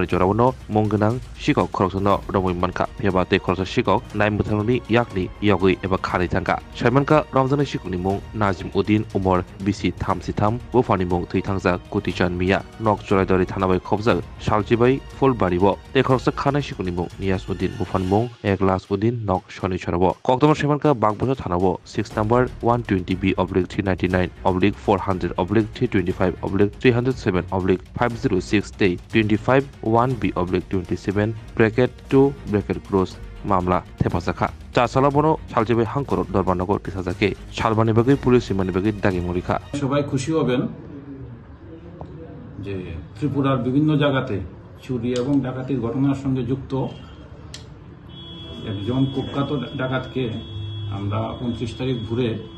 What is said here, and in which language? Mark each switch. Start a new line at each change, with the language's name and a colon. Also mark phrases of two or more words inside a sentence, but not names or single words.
Kok Borok: Jorabno, Monganang, Shikok Korosano, Romu Manka, Piabate Korsa Shikok, Naimutani, Yakni, Yogi, Eva Karitanka, Shamanka, Ramzan Shikunimong, Najim Udin, Umor, BC Tamsitam, Wofanimong, Titangza, Kutichan Mia, Nok Joradori Tanabai Kobza, Shaljibai, Full Baribo, the Korsa Kana Shikunimong, Nias Udin, Wofanmong, Eglas Udin, Nok Shoni Charabo, Koktoma Shamanka, Bagbosa Tanabo,
English: 6 number 120B oblique 399 oblique 400 oblique 325 oblique 307 oblique 506 day 25 1B oblique 27 bracket 2 bracket close
Kok Borok: মামলা থেপাসাখা চাসালাবনো সালজেবে হাঙ্কর দরবারনগর তিসাজাকে শালবানি বাগৈ পুলিশ সীমানি বাগৈ দাগি মরিখা
Bangla: সবাই খুশি হবেন যে ত্রিপুরার বিভিন্ন জায়গাতে চুরি এবং ডাকাতির ঘটনার সঙ্গে যুক্ত একজন কুখ্যাত ডাকাতকে আমরা 29 তারিখ ভোরে